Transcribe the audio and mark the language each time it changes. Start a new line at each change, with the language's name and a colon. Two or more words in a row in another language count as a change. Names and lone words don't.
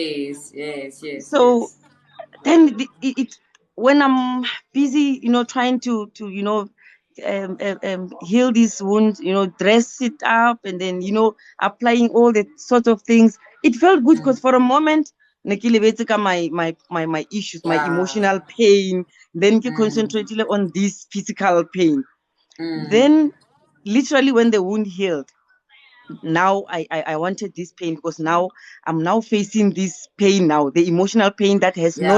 English: Yes. Yes. Yes. So Yes. then when I'm busy, trying to heal this wound, dress it up, and then applying all the sorts of things, it felt good because for a moment
Southern Sotho: ne ke lebetse ka
English: my issues, my Yeah. emotional pain, then ke Mm. concentrated on this physical pain. Mm. Then literally when the wound healed, now I wanted this pain because now I'm now facing this pain, now the emotional pain that has no